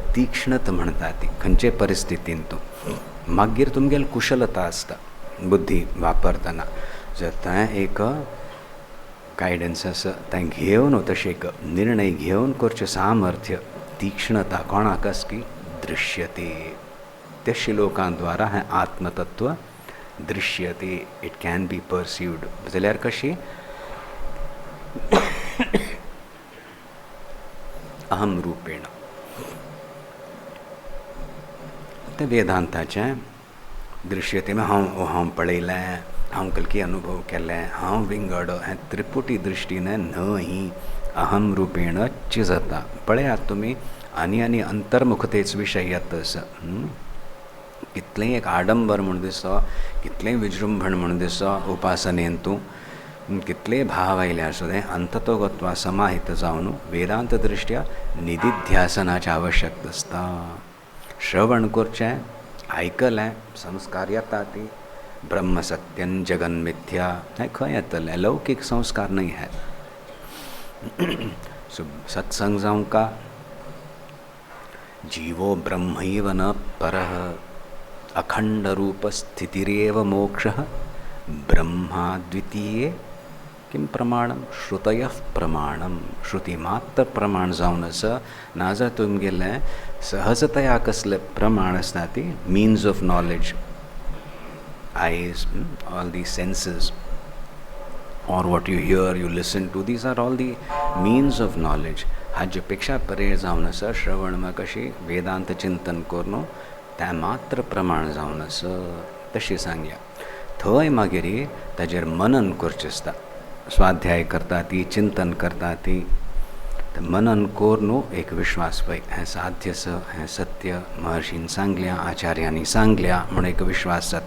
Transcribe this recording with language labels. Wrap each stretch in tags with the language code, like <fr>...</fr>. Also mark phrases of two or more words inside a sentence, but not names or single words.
<kok>तीक्ष्णत म्हणटा ती खंयचे परिस्थितीन तूं मागीर तुमगेल कुशलता आसता बुद्धी वापरतना जर तें एक गायडन्स आसा तें घेवन तशें एक निर्णय घेवन करचें सामर्थ्य तीक्ष्णता कोणाक आसा की दृश्यते त्या श्लोकां द्वारा हें आत्मतत्व दृश्यते</kok> <en>it can be perceived</en> <kok>जाल्यार कशी अहम रूपेण ते वेदांताचें दृश्यते हांव पळयलें हांव कलकी अनुभव केलें हांव विंगड हें त्रिपुटी दृश्टीन न्हय अहम रूपेणच जाता. पळयात तुमी आनी अंतर्मुखतेच विशय येता कितलेंय एक आडंबर म्हूण दिसो कितलेंय विजृंभण म्हूण दिसो उपासनेन तूं कितलेय भाव आयल्यार सुद्दां अंततोगत्वा समाहित जावन वेदांत दृश्ट्या निधिध्यासनाची आवश्यकता आसता. श्रवण करचें आयकलें संस्कार येता ती</kok> <sa>ब्रह्म सत्यं जगन मिथ्या</sa> <kok>हें खंय येतलें लौकीक संस्कार न्हय हे सत्संग जावंका</kok> <sa>जीवो ब्रह्मैव न परः अखंड रूप स्थितिरेव मोक्षः ब्रह्मा द्वितीये किं प्रमाणम श्रुतयः प्रमाणम</sa> <kok>श्रुती मात्र प्रमाण जावन आसा नाजाल्यार तुमगेलें सहजतया कसलें प्रमाण आसता ती</kok> <en>means of knowledge eyes all these senses or what you hear you listen to these are all the means of knowledge</en> <kok>हाजे पेक्षा परे जावन आसा श्रवण मा कशी वेदांत चिंतन करून त्या मात्र प्रमाण जावन आसा तशी सांगया थंय मागीर ताजेर मनन करचें आसता स्वाध्याय करता ती, चिंतन करता ती. तर मनन कोरनो एक विश्वास पै हें साध्य स हें सत्य महर्षीन सांगल्या, आचार्यांनी सांगल्या म्हणून एक विश्वास जाता.</kok>